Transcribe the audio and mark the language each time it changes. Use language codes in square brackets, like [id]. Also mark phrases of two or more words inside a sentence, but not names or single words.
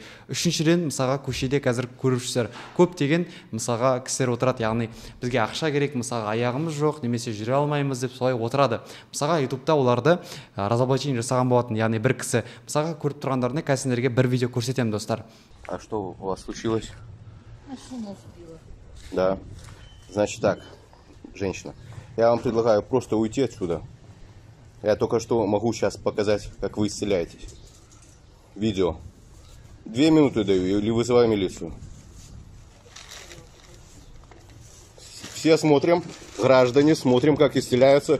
[kk] Үшіншіден, мысалға көшеде қазір көріп жүрсіздер, көптеген мысалға кісілер отырады, яғни бізге ақша керек, мысалға аяғымыз жоқ, немесе жүре алмаймыз деп солай отырады. Мысалға ютубта оларды разоблачение жасаған болатын, яғни бір кісі. Мысалға көріп тұрғандарына қазір сіздерге бір видео көрсетемін, достар. [ru] А что у вас случилось? Машина сбила. Да. Значит так, женщина, я вам предлагаю просто уйти отсюда. Я только что могу сейчас показать, как вы исцеляетесь. Видео. 2 минуты даю или вызываю милицию. Все смотрим, граждане, смотрим, как исцеляются.